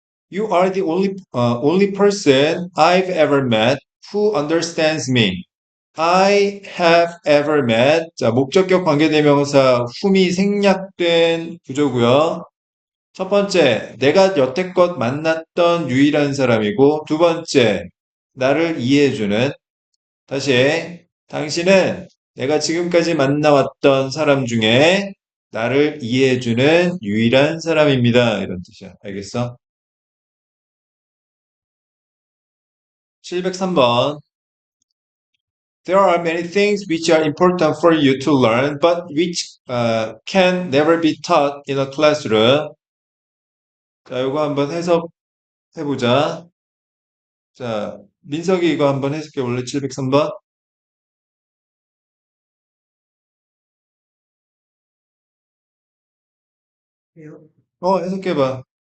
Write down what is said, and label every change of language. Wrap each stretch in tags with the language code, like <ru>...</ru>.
<en>You are the only person I've ever met who understands me. I have ever met.</en> <ko>자, 목적격 관계대명사 whom이 생략된 구조고요. 첫 번째, 내가 여태껏 만났던 유일한 사람이고, 두 번째, 나를 이해해주는. 다시, 당신은 내가 지금까지 만나왔던 사람 중에 나를 이해해주는 유일한 사람입니다. 이런 뜻이야. 알겠어? 703번.</ko> <en>There are many things which are important for you to learn, but which can never be taught in a classroom.</en> <ko>자, 이거 한번 해석해보자. 자, 민석이 이거 한번 해석해 볼래? 703번? 해요. 해석해봐.</ko>